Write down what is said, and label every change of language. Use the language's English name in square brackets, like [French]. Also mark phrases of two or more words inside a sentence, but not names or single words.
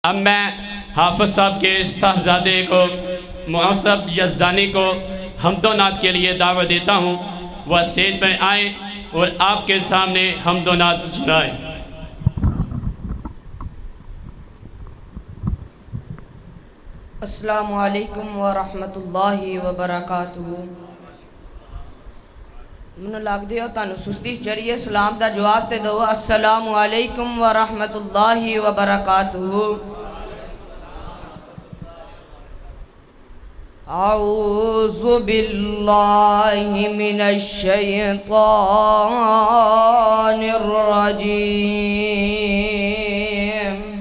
[Hindi] अब मैं हाफिज साहब के साहबजादे को मुअस्सब यज़दानी को हम्दो नात के लिए दावत देता हूँ। वह स्टेज पर आए और आपके सामने हम्दो नात सुनाए। [Arabic] السلام عليكم ورحمة الله وبركاته. [Punjabi] मैनू लगदी हो तुहानू सुस्ती चढ़िए सलाम का जवाब ते दो। [Arabic] السلام عليكم ورحمة الله وبركاته. أعوذ بالله من الشيطان الرجيم.